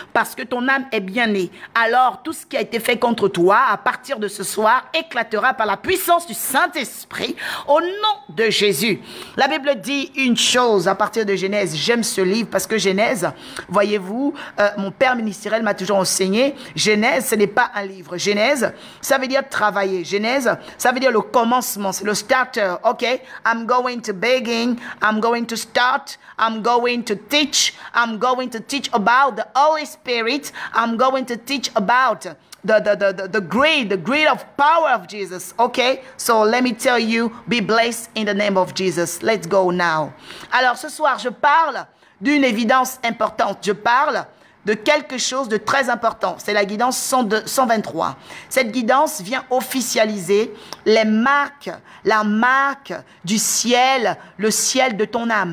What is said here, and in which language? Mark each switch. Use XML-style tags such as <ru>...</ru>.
<fr>Parce que ton âme est bien-née. Alors, tout ce qui a été fait contre toi, à partir de ce soir, éclatera par la puissance du Saint-Esprit au nom de Jésus. La Bible dit une chose à partir de Genèse. J'aime ce livre parce que Genèse, voyez-vous, mon père ministériel m'a toujours enseigné, Genèse, ce n'est pas un livre. Genèse, ça veut dire travailler. Genèse, ça veut dire le commencement, c'est le starter.</fr> <en>OK, I'm going to begin, I'm going to start, I'm going to teach about the Holy Spirit, I'm going to teach about the greed of power of Jesus. Okay, so let me tell you, be blessed in the name of Jesus. Let's go now.</en> <fr>Alors ce soir, je parle d'une évidence importante. Je parle de quelque chose de très important. C'est la guidance 123. Cette guidance vient officialiser les marques, la marque du ciel, le ciel de ton âme.</fr>